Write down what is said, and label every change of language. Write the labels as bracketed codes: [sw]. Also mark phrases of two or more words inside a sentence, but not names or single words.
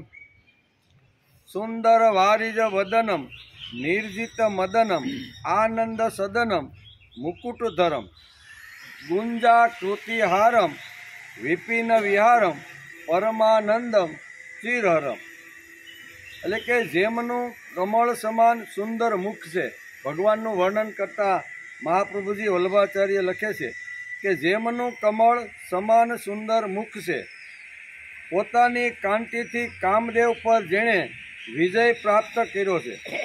[sa] सुंदर वारिज वदनम निर्जित मदनम आनंद सदनम मुकुटधरम गुंजाकृतिहारम विपिन विहारम परमानंदम चिरहरम। [gu] એટલે કે જેમનું કમળ સમાન સુંદર મુખ છે, ભગવાનનું વર્ણન કરતા મહાપ્રભુજી વલ્લભાચાર્ય લખે છે કે જેમનું કમળ સમાન સુંદર મુખ છે, પોતાની કાંતિથી કામદેવ પર જેણે વિજય પ્રાપ્ત કર્યો છે,